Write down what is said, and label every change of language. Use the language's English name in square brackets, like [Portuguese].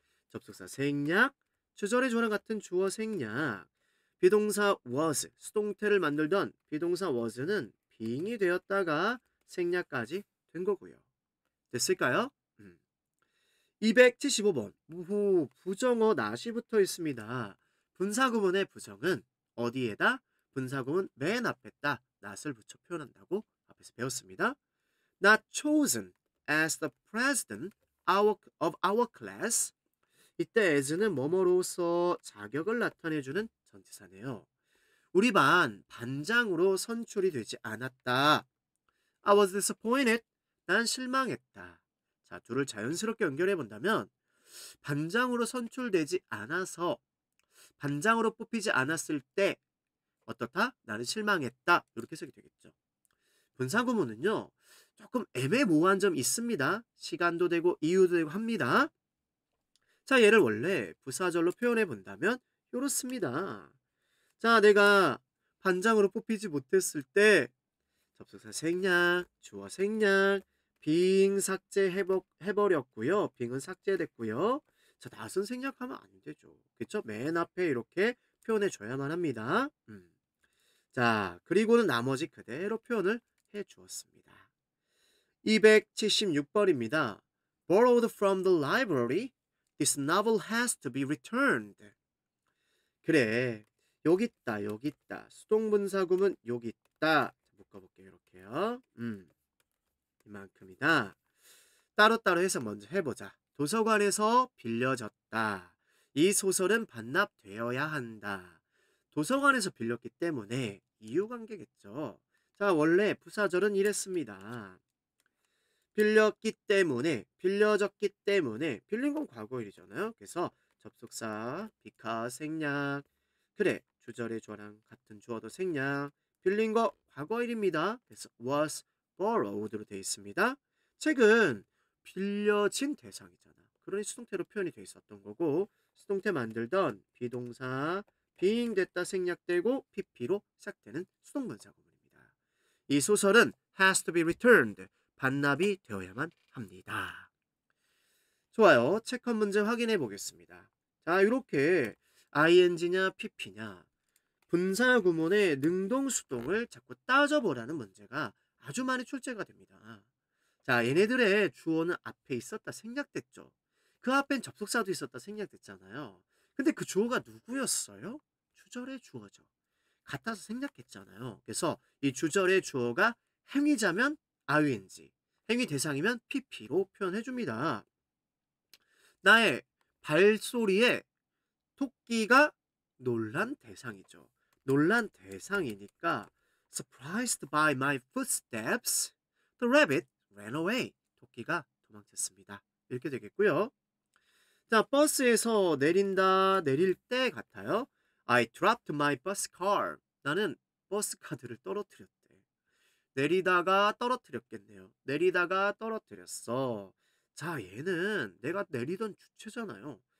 [Korean] 접속사 생략, 주절의 조랑 같은 주어 생략, 비동사 was, 수동태를 만들던 비동사 was는 being이 되었다가 생략까지 된 거고요. 됐을까요? 275번. 우후, 부정어 not이 붙어 있습니다. 분사구문의 부정은 어디에다? 분사구문 맨 앞에다 not을 붙여 표현한다고 앞에서 배웠습니다. [English] Not chosen as the president of our class. [Korean] 이때 as는 뭐뭐로서 자격을 나타내주는 전치사네요. 우리 반 반장으로 선출이 되지 않았다. [English] I was disappointed. [Korean] 난 실망했다. 자, 둘을 자연스럽게 연결해 본다면 반장으로 선출되지 않아서 반장으로 뽑히지 않았을 때 어떻다? 나는 실망했다. 이렇게 해석이 되겠죠. 분사구문은요. 조금 애매모호한 점 있습니다. 시간도 되고 이유도 되고 합니다. 자, 얘를 원래 부사절로 표현해 본다면 이렇습니다. 자, 내가 반장으로 뽑히지 못했을 때 접속사 생략, 주어 생략, being 해버렸고요. being은 삭제됐고요. 자, not은 생략하면 안 되죠. 그쵸? 맨 앞에 이렇게 표현해 줘야만 합니다. 자, 그리고는 나머지 그대로 표현을 해 주었습니다. 276번입니다. [English] Borrowed from the library. This novel has to be returned. [Korean] 그래. 여기 있다. 수동분사구문 여기 있다. 묶어볼게요. 이렇게요. 이만큼이다. 따로따로 해서 먼저 해보자. 도서관에서 빌려졌다. 이 소설은 반납되어야 한다. 도서관에서 빌렸기 때문에 이유관계겠죠. 자, 원래 부사절은 이랬습니다. 빌렸기 때문에, 빌려졌기 때문에, 빌린 건 과거일이잖아요. 그래서 접속사, because 생략. 그래, 주절의 주어랑 같은 주어도 생략. 빌린 거 과거일입니다. 그래서 was borrowed로 되어 있습니다. 책은 빌려진 대상이잖아. 그러니 수동태로 표현이 되어 있었던 거고, 수동태 만들던 비동사, being 됐다 생략되고 pp로 시작되는 수동분사구문입니다. 이 소설은 [English] has to be returned. [Korean] 반납이 되어야만 합니다. 좋아요. 책 한 문제 확인해 보겠습니다. 자, 이렇게 ing냐 pp냐 분사 구문의 능동수동을 자꾸 따져보라는 문제가 아주 많이 출제가 됩니다. 자, 얘네들의 주어는 앞에 있었다 생략됐죠. 그 앞엔 접속사도 있었다 생략됐잖아요. 근데 그 주어가 누구였어요? 주절의 주어죠. 같아서 생략했잖아요. 그래서 이 주절의 주어가 행위자면 ing, 행위 대상이면 pp로 표현해줍니다. 나의 발소리에 토끼가 놀란 대상이죠. 놀란 대상이니까 [English] surprised by my footsteps, the rabbit ran away. [Korean] 토끼가 도망쳤습니다. 이렇게 되겠고요. 자, 버스에서 내린다, 내릴 때 같아요. [English] I dropped my bus card. [Korean] 나는 버스 카드를 떨어뜨렸대. 내리다가 떨어뜨렸겠네요. 내리다가 떨어뜨렸어. 자, 얘는 내가 내리던 주체잖아요.